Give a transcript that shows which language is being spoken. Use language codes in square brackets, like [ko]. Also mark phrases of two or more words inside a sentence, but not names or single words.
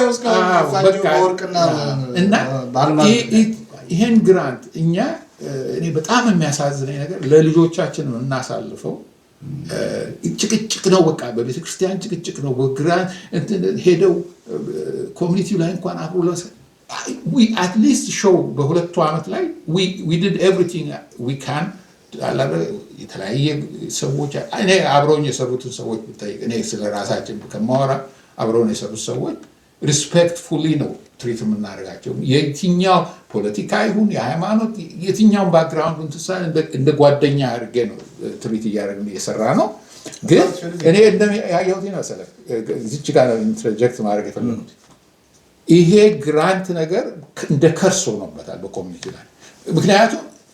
[am] እና ይሄን ግራንት እኛ እኔ በጣም የሚያሳዝነኝ ነገር ለልጆቻችን ነው እናሳልፈው። ጭቅጭቅ ነው በቃ በቤተክርስቲያን ጭቅጭቅ ነው። በግራንት ሄደው ኮሚኒቲው ላይ እንኳን አብሮ [en] we at least show [am] በሁለቱ ዓመት ላይ [en] we did everything we can [am] የተለያየ ሰዎች እኔ አብረውኝ የሰሩትን ሰዎች ብታይ እኔ ስለ ራሳችን ከማወራ አብረውን የሰሩት ሰዎች ሪስፔክትፉሊ ነው ትሪት የምናደርጋቸው። የትኛው ፖለቲካ ይሁን የሃይማኖት የትኛውን ባክግራውንድ እንደ ጓደኛ አድርጌ ነው ትሪት እያደረግን እየሰራ ነው። ግን እኔ ያየሁት መሰለህ እዚች ጋር ኢንተርጀክት ማድረግ የፈለጉት ይሄ ግራንት ነገር እንደ ከርስ ሆኖበታል በኮሚኒቲ ላይ። ምክንያቱም